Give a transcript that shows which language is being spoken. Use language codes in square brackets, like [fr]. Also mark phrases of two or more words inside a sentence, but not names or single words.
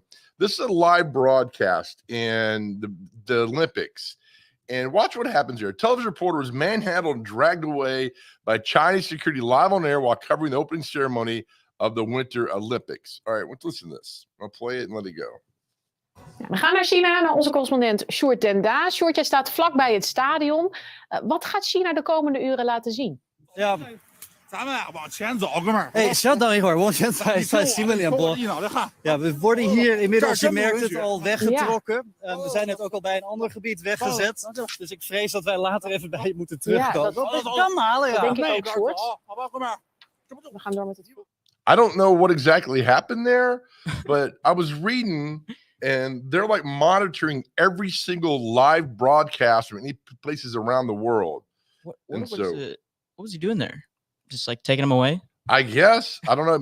[en] This is a live broadcast in the Olympics. And watch what happens here. A television reporter was manhandled and dragged away by Chinese security live on air while covering the opening ceremony of the Winter Olympics. All right, let's listen to this. I'll play it and let it go. [nl] We gaan naar China, naar onze correspondent Sjoerd den Daas. Sjoerd, jij staat vlakbij het stadion. Wat gaat China de komende uren laten zien? Ja, [zh] 咱们往前走，哥们儿。哎，稍等一会儿，往前走，算新闻联播。 [nl] Ja, we worden hier inmiddels, je merkt het, al weggetrokken. We zijn net ook al bij een ander gebied weggezet. Dus ik vrees dat wij later even bij je moeten terugkomen. Dat kan halen, ja. Denk ik ook, Sjoerd. We gaan door met het. [en] I don't know what exactly happened there, but I was reading, and they're like monitoring every single live broadcast from any places around the world. What was he doing there? Just like taking them away? I guess. I don't know.